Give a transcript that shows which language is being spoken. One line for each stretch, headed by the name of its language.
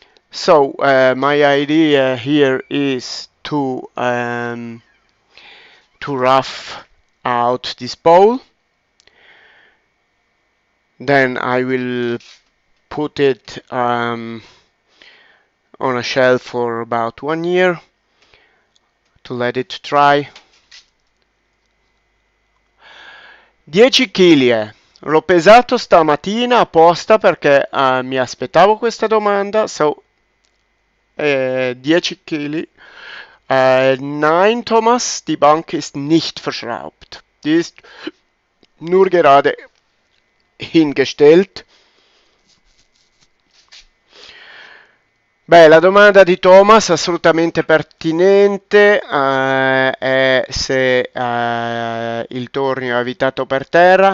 English: So my idea here is to rough out this bowl. Then I will put it on a shelf for about 1 year to let it dry. 10 kg.
Italian: L'ho pesato stamattina apposta perché mi aspettavo questa domanda.
English: So 10 kg.
German: Nein, Thomas, die Bank ist nicht verschraubt. Die ist nur gerade hingestellt.
Italian: Beh, la domanda di Thomas, assolutamente pertinente, è se il tornio è avvitato per terra.